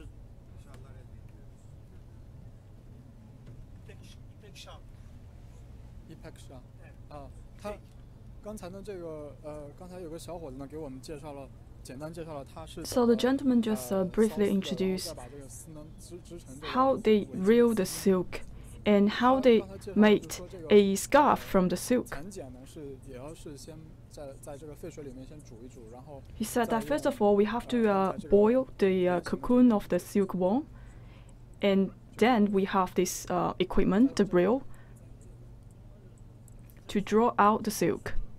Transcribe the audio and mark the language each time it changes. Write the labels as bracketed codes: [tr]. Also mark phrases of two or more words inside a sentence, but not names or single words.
[tr] Şallar elde ediyoruz. İpek şal. İpek şal. [zh] 啊，他刚才呢这个刚才有个小伙子呢给我们介绍了，简单介绍了他是。 [en] So the gentleman just briefly introduced how they reel the silk and how they made a scarf from the silk. He said that first of all we have to boil the cocoon of the silkworm, and then we have this equipment, the reel, to draw out the silk.